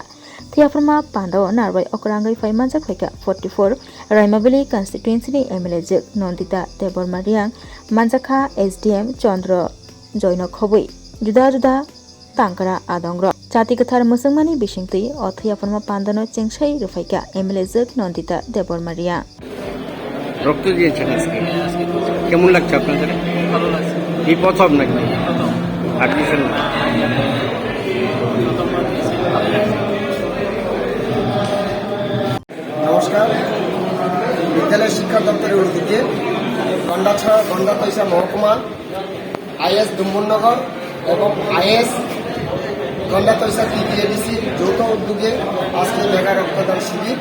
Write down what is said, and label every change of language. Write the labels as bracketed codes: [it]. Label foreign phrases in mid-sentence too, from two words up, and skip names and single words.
[trp] Thiafarma Pandao Narwai Okrangai Faimanjak Faika 44 Raimabili constituency ni MLA Jek Nondita Debor Mariang Manjakha SDM Chandra Joino Khobui Juda Tangkara Adongro Chati Kathar Musangmani Bishingti o Thiafarma Pandano Chengsai Rufaika MLA Jek Nondita Debor Mariang [bn] রক্ত দিয়েছেন আজকে কেমন লাগছে আপনাদের? ভালো লাগছে। এই প্রথম নাকি অ্যাডমিশন? নমস্কার, বিদ্যালয় শিক্ষা দপ্তরের উদ্যোগে গন্ডাতৈসা মহকুমা আইএস ডুম্বুরনগর এবং আইএস গন্ডাতৈসা TTADC যৌথ উদ্যোগে আজকে মেগা রক্তদান শিবির।